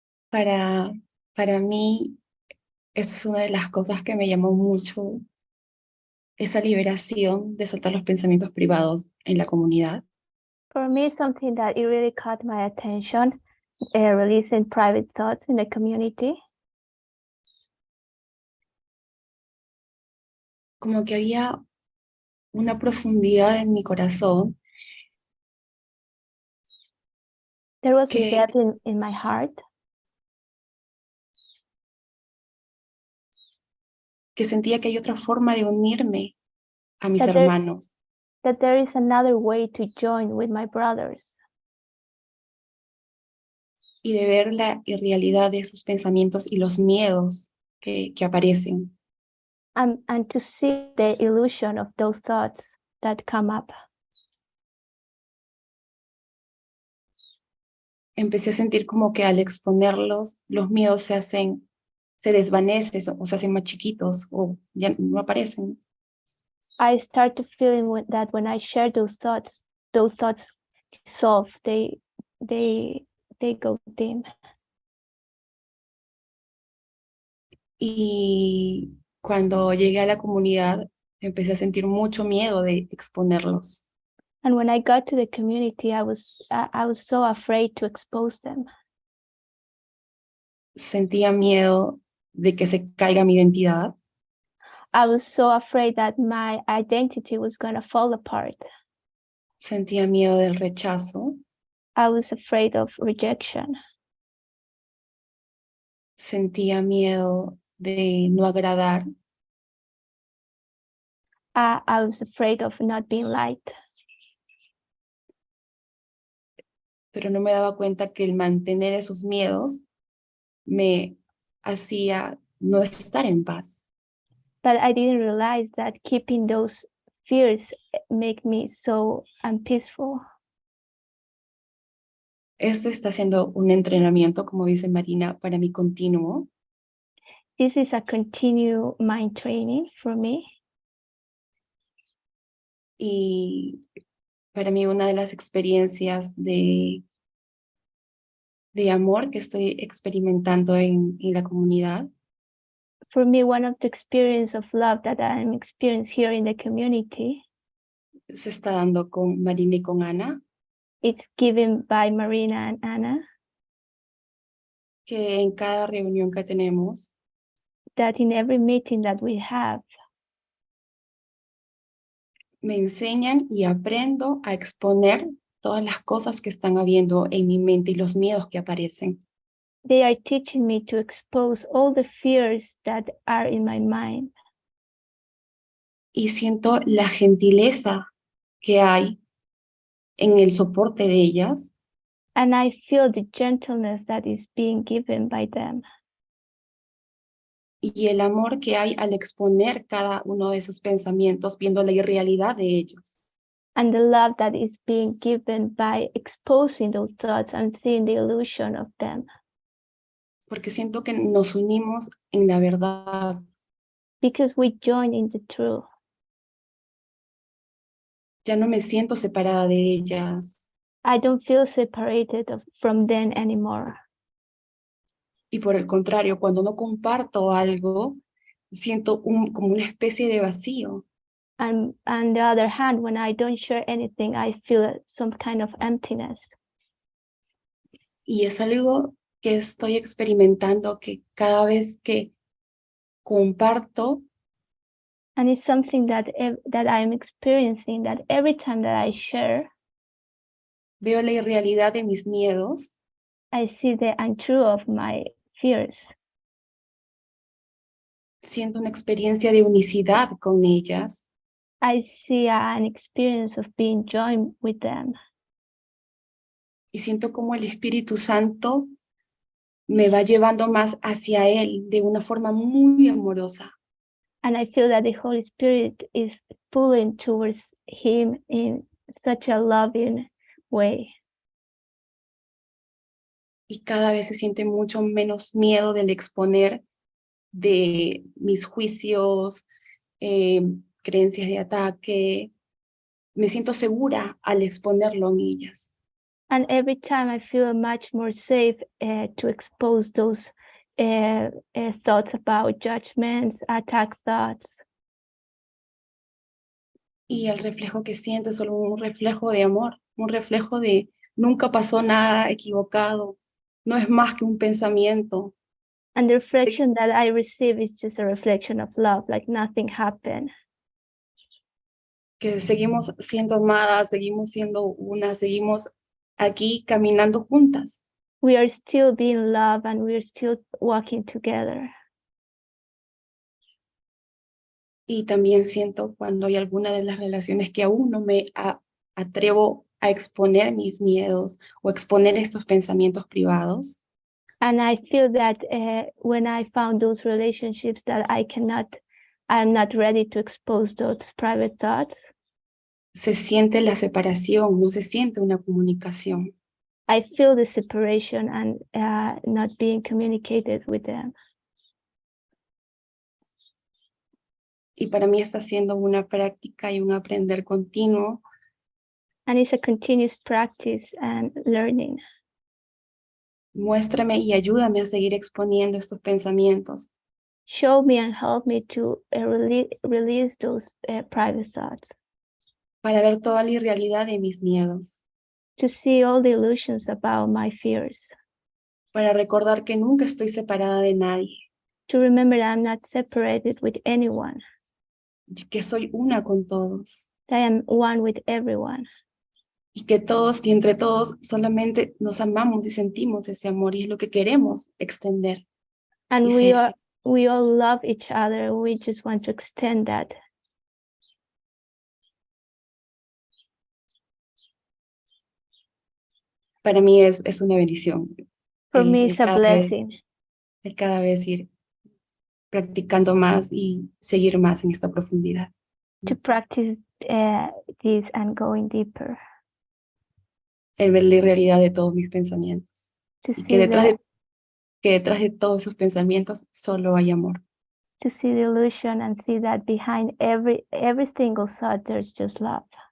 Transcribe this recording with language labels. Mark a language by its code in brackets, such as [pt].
[es] Para mí, esto es una de las cosas que me llamó mucho, esa liberación de soltar los pensamientos privados en la comunidad. [en] For me, something that it really caught my attention, releasing private thoughts in the community. [es] Como que había una profundidad en mi corazón [en] There was a [es] que, [en] depth in my heart [es] que sentía que hay otra forma de unirme a mis [en] That there- [es] hermanos. [en] that there is another way to join with my brothers [es] Y de ver la irrealidad de esos pensamientos y los miedos que aparecen. [en] and to see the illusion of those thoughts that come up. [es] Empecé a sentir como que al exponerlos, los miedos se desvanecen o se hacen más chiquitos o ya no aparecen. [en] I start to feeling that when I share those thoughts dissolve, they go dim. [es] Y cuando llegué a la comunidad, empecé a sentir mucho miedo de exponerlos. [en] And when I got to the community, I was so afraid to expose them. [es] Sentía miedo de que se caiga mi identidad. [en] I was so afraid that my identity was going to fall apart. [es] Sentía miedo del rechazo. [en] I was afraid of rejection. [es] Sentía miedo de no agradar. [en] I was afraid of not being liked. [es] Pero no me daba cuenta que el mantener esos miedos me hacía no estar en paz. [en] But I didn't realize that keeping those fears make me so unpeaceful. [es] Esto está siendo un entrenamiento, como dice Marina, para mí continuo. [en] This is a continued mind training for me. [es] Y para mí una de las experiencias de amor que estoy experimentando en la comunidad [en] For me, one of the experience of love that I'm experiencing here in the community [es] se está dando con Marina y con Ana, [en] is given by Marina and Anna, [es] que en cada reunión que tenemos [en] that in every meeting that we have, [es] me enseñan y aprendo a exponer todas las cosas que están habiendo en mi mente y los miedos que aparecen. [en] they are teaching me to expose all the fears that are in my mind. [es] Y siento la gentileza que hay en el soporte de ellas [en] And I feel the gentleness that is being given by them. [es] y el amor que hay al exponer cada uno de esos pensamientos, viendo la irrealidad de ellos. [en] and the love that is being given by exposing those thoughts and seeing the illusion of them. [es] Porque siento que nos unimos en la verdad. [en] Because we join in the truth. [es] Ya no me siento separada de ellas. [en] I don't feel separated from them anymore. [es] Y por el contrario, cuando no comparto algo, siento como una especie de vacío. [en] And on the other hand, when I don't share anything, I feel some kind of emptiness. [es] Y es algo que estoy experimentando, que cada vez que comparto, [en] And it's something that I'm experiencing, that every time that I share, [es] veo la irrealidad de mis miedos [en] I see the untrue of my fears. [es] siento una experiencia de unicidad con ellas [en] I see an experience of being joined with them. [es] y siento como el Espíritu Santo me va llevando más hacia Él de una forma muy amorosa. [en] And I feel that the Holy Spirit is pulling towards him in such a loving way. [es] Y cada vez se siente mucho menos miedo del exponer de mis juicios, creencias de ataque. Me siento segura al exponerlo en ellas. [en] And every time I feel much more safe to expose those thoughts about judgments, attack thoughts. [es] Y el reflejo que siento es solo un reflejo de amor, un reflejo de nunca pasó nada equivocado, no es más que un pensamiento. [en] And the reflection that I receive is just a reflection of love, like nothing happened. [es] Que seguimos siendo amadas, seguimos siendo una, seguimos aquí caminando juntas. [en] We are still being loved and we are still walking together. [es] Y también siento cuando hay alguna de las relaciones que aún no me atrevo a exponer mis miedos o exponer estos pensamientos privados. [en] And I feel that when I found those relationships that I'm not ready to expose those private thoughts. [es] Se siente la separación, no se siente una comunicación. [en] I feel the separation and not being communicated with them. [es] Y para mí está siendo una práctica y un aprender continuo. [en] And it's a continuous practice and learning. [es] Muéstrame y ayúdame a seguir exponiendo estos pensamientos. [en] Show me and help me to release those private thoughts. [es] Para ver toda la irrealidad de mis miedos. [en] To see all the illusions about my fears. [es] Para recordar que nunca estoy separada de nadie. [en] To remember that I'm not separated with anyone. [es] Que soy una con todos. [en] That I am one with everyone. [es] Y que todos y entre todos solamente nos amamos y sentimos ese amor y es lo que queremos extender. [en] And we all love each other. We just want to extend that. [es] Para mí es una bendición. [en] For me, it's a blessing. [es] El cada vez ir practicando más y seguir más en esta profundidad. [en] To practice this and going deeper. [es] El ver la realidad de todos mis pensamientos. [en] To [es] Y [en] see [es] que detrás de todos esos pensamientos solo hay amor. [en] To see the illusion and see that behind every single thought, there's just love.